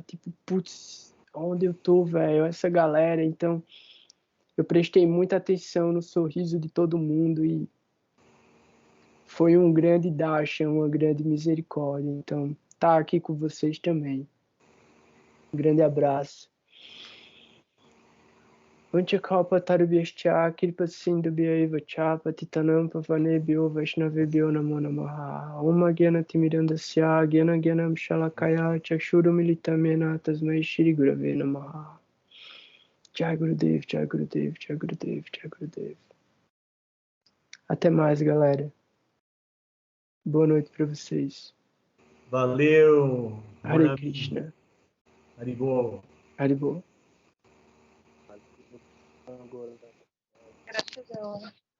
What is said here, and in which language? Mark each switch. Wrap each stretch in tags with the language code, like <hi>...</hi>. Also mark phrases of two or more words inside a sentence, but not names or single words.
<pt>Tipo, putz, onde eu tô, velho? Essa galera. Então, eu prestei muita atenção no sorriso de todo mundo e foi um grande darshan, uma grande misericórdia. Então, tá aqui com vocês também. Um grande abraço.</pt> <sa>Vanchakalpa tarubhyascha kripa sindhubhyaiva cha patitanam pavanebhyo vaishnavebhyo namo namaha. Om Gyana Timirandasya Gyana Gyanam Shalakaya Chakshurumilitam Yena Tasmai Shri Gurave Namaha. Jai Gurudev, Jai Gurudev, Jai Gurudev, Jai Gurudev.</sa> <pt>Até mais, galera. Boa noite para vocês. Valeu. Hare Krishna. Haribol. Haribol. Gratidão.</pt>